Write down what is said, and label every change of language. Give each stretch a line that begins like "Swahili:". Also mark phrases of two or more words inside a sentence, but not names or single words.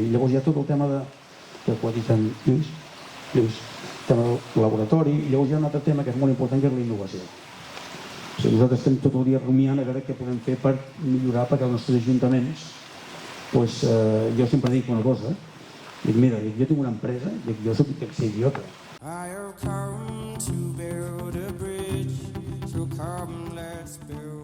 Catalan: I llavors hi ha tot el tema que ho ha dit en Lluís, el tema del laboratori, i llavors hi ha un altre tema que és molt important, que és la innovació. O sigui, nosaltres estem tot el dia rumiant a veure què podem fer per millorar, perquè els nostres ajuntaments, doncs, jo sempre dic una cosa, dic, mira, jo tinc una empresa, dic, jo soc idiota.
English: I have come to build a bridge, so come let's build